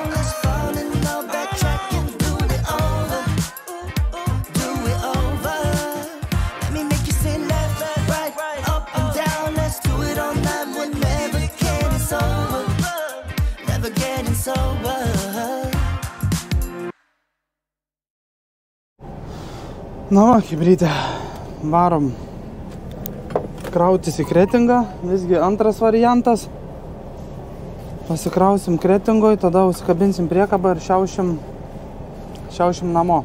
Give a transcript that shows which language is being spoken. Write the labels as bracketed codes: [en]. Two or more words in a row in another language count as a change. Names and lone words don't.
[en] Let's fall in love, backtrack and do it over. Do it over. Let me make you say left, right, up and down. Let's do it all night. We're never getting sober. Never getting sober. [lt] Na va, chebrytė, varom krautis į Kretingą, visgi antras variantas. Pasikrausim Kretingoj, tada užsikabinsim priekabą ir šiaušim namo.